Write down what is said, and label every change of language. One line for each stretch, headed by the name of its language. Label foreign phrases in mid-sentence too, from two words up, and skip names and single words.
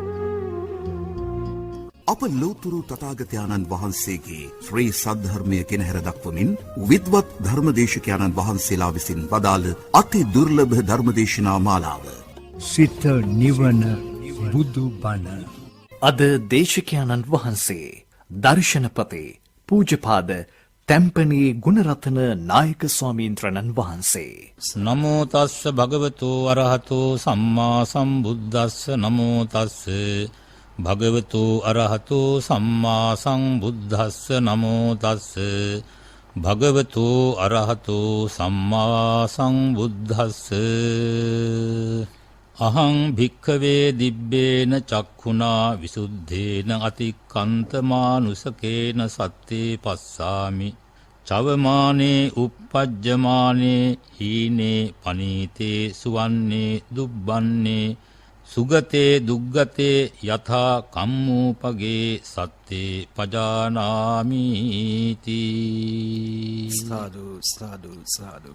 Sinhala: අප ලෝතුරු තථාගතයන්න් වහන්සේගේ ශ්‍රී සද්ධර්මය ගෙනහැර දක්වමින් විද්වත් ධර්මදේශකයන්න් වහන්සේලා විසින් වදාළ අති දුර්ලභ ධර්මදේශනා මාලාව සිත නිවන බුදු බණ. අද දේශකයන්න් වහන්සේ දර්ශනපතේ පූජපාද තැම්පනී ගුණරත්න නායක ස්වාමීන්ද්‍රණන් වහන්සේ.
Pali: නමෝ තස්ස භගවතු අරහතෝ සම්මා සම්බුද්දස්ස. නමෝ තස්ස භගවතු අරහතෝ සම්මා සම්බුද්දස්ස. නමෝ තස්ස භගවතු අරහතෝ සම්මා සම්බුද්දස්ස. අහං භික්ඛවේ දිබ්බේන චක්ඛුනා විසුද්ධේන අතික්කන්තමානුසකේන සත්තේ පස්සාමි චවමානේ uppajjamaනේ හීනේ පනීතේ සුවන්නේ දුබ්බන්නේ සුගතේ දුග්ගතේ යථා කම්මූපගේ සත්තේ පජානාමි තී. සාදු සාදු සාදු.